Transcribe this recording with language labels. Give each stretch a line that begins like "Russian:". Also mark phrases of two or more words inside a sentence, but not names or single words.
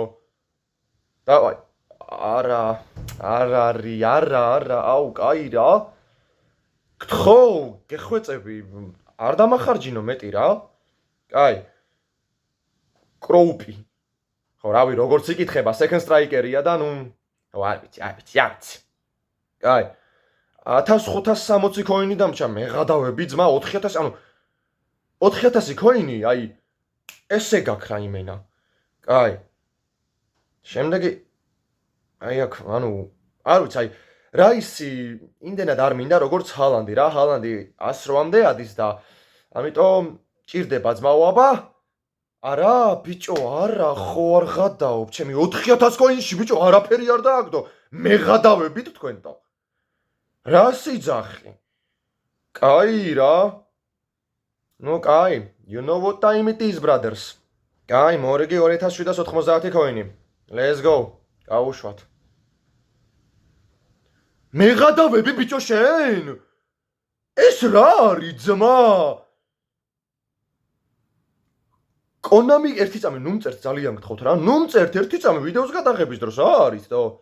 Georgian: დავაი. არა, აუ, კაი რა. გთხო, გეხვეწები. არ დამახარჯინო მეტი რა. კაი. კროუპი. ხო, რავი, როგორც იკითხება,
English: second striker-
Georgian: ია და არ ვიცი. კაი. 1560 კოინი დამჭა, მეღადავები ძმა 4000, 4000 კოინი, აი ესე გაქვს რა იმენა. კაი. შემდეგი აი აქ, არ ვიცი, აი რაისი იმდენად არ მინდა როგორც ჰალანდი რა, ჰალანდი 108-მდე ადის და ამიტომ ჭირდება ძმაო, აბა. არა, ბიჭო, არა, ხო არ ღადაობ, ჩემი 4000 კოინში ბიჭო, არაფერი არ დააგდო. მეღადავებით თქვენთან. რა სიძახი? კაი რა. კაი,
English: you know what time it is, brothers.
Georgian: კაი, მორიგი 2790 კოინი.
English: Let's go.
Georgian: გავუშვათ. მეღადავები ბიჭო შენ? ეს რა არის ძმა? კონამი ერთი წამი ნუმწერთ ძალიან გთხოვთ რა. ნუმწერთ ერთი წამი ვიდეოს გადაღების დროს რა არის და?